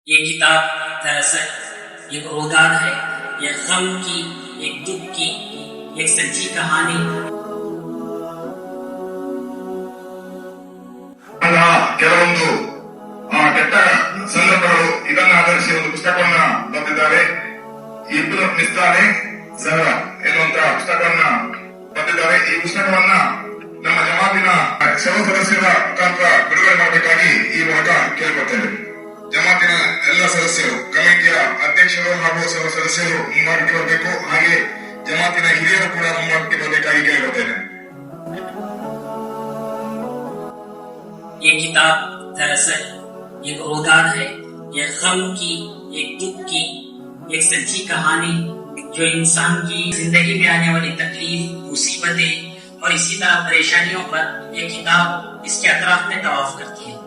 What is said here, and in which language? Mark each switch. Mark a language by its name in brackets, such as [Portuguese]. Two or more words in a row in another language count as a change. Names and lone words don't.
[Urdu] یہ کتاب دراصل ایک روگان ہے، ایک غم کی، ایک دکھ کی، ایک سچی کہانی. [Kannada] ಕೆಲವೊಂದು ಕೆಟ್ಟ ಸಂದರ್ಭಗಳು ಇದನ್ನ ಆಧರಿಸಿ ಒಂದು ಪುಸ್ತಕವನ್ನ ಬರೆದಿದ್ದಾರೆ. ಇಬ್ರು ಮಿಸ್ತಾನೆ ಸಹರ ಎನ್ನುವಂತಹ ಪುಸ್ತಕವನ್ನ ಬರೆದಿದ್ದಾರೆ. ಈ ಪುಸ್ತಕವನ್ನ ನಮ್ಮ ಜಮಾತಿನ ಸರ್ವ ಸದಸ್ಯರ ಮುಖಾಂತರ ಬಿಡುಗಡೆ ಮಾಡಬೇಕಾಗಿ ಈ ಮೂಲಕ ಕೇಳ್ಕೊಳ್ತೇವೆ. ಜಮಾತಿನ ಎಲ್ಲ ಸದಸ್ಯರು, ಕಮಿಟಿಯ ಅಧ್ಯಕ್ಷರು ಹಾಗೂ ಸರ್ವ ಸದಸ್ಯರು ಮುಂಭಾಗಕ್ಕೆ ಬರಬೇಕು. ಹಾಗೆ ಜಮಾತಿನ ಹಿರಿಯರು ಕೂಡ ಮುಂಭಾಗಕ್ಕೆ ಬರಬೇಕಾಗಿ ಕೇಳ್ಕೊಳ್ತೇನೆ. [Urdu] یہ کتاب دراصل ایک روگان ہے، ایک غم کی، ایک دکھ کی، ایک سچی کہانی جو انسان کی زندگی میں آنے والی تکلیف، مصیبتیں اور اسی طرح پریشانیوں پر یہ کتاب اس کے اطراف میں طواف کرتی ہے.